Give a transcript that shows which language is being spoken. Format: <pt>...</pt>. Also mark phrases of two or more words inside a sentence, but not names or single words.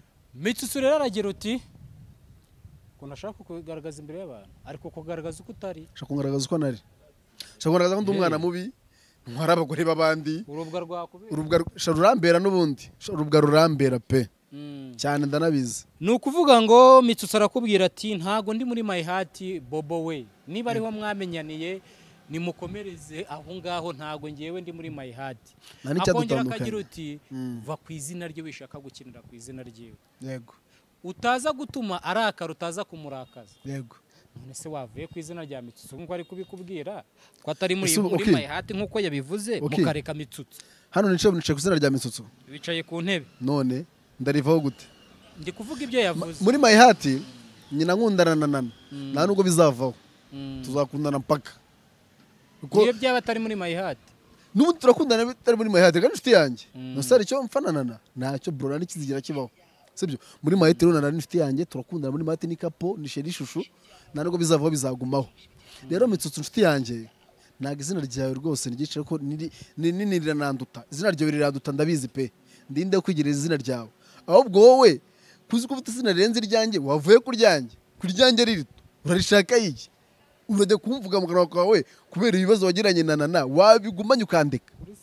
<rw>Mitsutsu rero aragira uti ko nashaka kugaragaza imbere y'abantu ariko kugaragaza uko utari shaka kugaragaza uko nari shaka kugaragaza ko ndi umwana mubi ntwara abagore b'abandi urubwa rwakubera urubwa rurambera n'ubundi urubwa rurambera pe cyane ndanabizi ni ukuvuga ngo Mitsutsu arakubwira ati ntago ndi muri</rw> <en>my heart</en> <rw>Bobo we niba ariho mwamenyaniye nimukomereze aho ngaho ntago ngewe ndi muri</rw> <en>my heart</en> <rw>akongera akagira uti va ku izina rye wishaka gukinira ku izina ryiwe yego utaza gutuma arakara utaza kumurakaza yego none se wavuye ku izina rya Mitsutsu ngo ari kubikubwira ko atari muri</rw> <en>my heart</en> <rw>nkuko yabivuze mukareka Mitsutsu hano nicaye ku izina rya Mitsutsu bicaye ku ntebe none ndarivaho gute ndi kuvuga ibyo yavuze muri</rw> <en>my heart</en> <rw>nyina nkundana na nana nta nubwo bizavaho tuzakundana mpaka niyo byaba atari muri</rw> <en>my heart</en> <rw>n'ubu turakundana bitari muri</rw> <en>my heart</en> <rw>kandi inshuti yanjye nusare icyo mfananana ntacyo bro n'ikizigira kibaho sibyo muri</rw> <en>my heart</en> <rw>rero nana inshuti yanjye turakundana muri</rw> <en>my heart</en> <rw>ni kapo ni sheri shushu nta nubwo bizavaho bizagumaho rero Mitsutsu inshuti yanjye ntabwo izina ryawe rwose nigicira ko nini rirananduta izina ryawe riranduta ndabizi pe ndinde kwigirira izina ryawe ahubwo wowe kuzi ko ufite izina rirenze iryanjye wavuye ku ryanjye ririto urarishaka iki urajya kumvuga mu kanwa kawe kubera ibibazo wagiranye na nana wabigumanye ukandeka</rw>